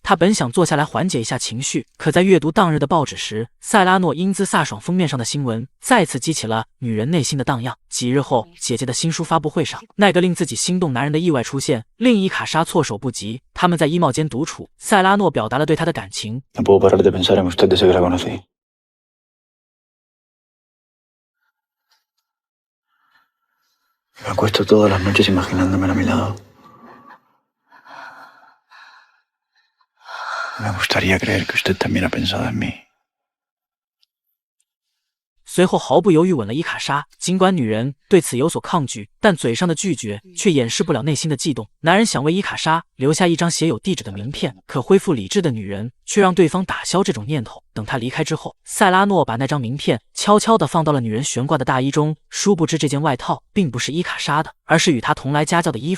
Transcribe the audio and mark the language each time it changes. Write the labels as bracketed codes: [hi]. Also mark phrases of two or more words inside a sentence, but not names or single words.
[zh] 她本想坐下来缓解一下情绪，可在阅读当日的报纸时，塞拉诺英姿飒爽封面上的新闻再次激起了女人内心的荡漾。几日后，姐姐的新书发布会上，那个令自己心动男人的意外出现，令伊卡莎措手不及。他们在衣帽间独处，塞拉诺表达了对她的感情。 [es] Me acuesto todas las noches imaginándomela a mi lado. Me gustaría creer que usted también ha pensado en mí. [zh] 随后毫不犹豫吻了伊卡莎，尽管女人对此有所抗拒，但嘴上的拒绝却掩饰不了内心的悸动。男人想为伊卡莎留下一张写有地址的名片，可恢复理智的女人却让对方打消这种念头。等他离开之后，塞拉诺把那张名片悄悄地放到了女人悬挂的大衣中，殊不知这件外套并不是伊卡莎的，而是与她同来家教的衣服。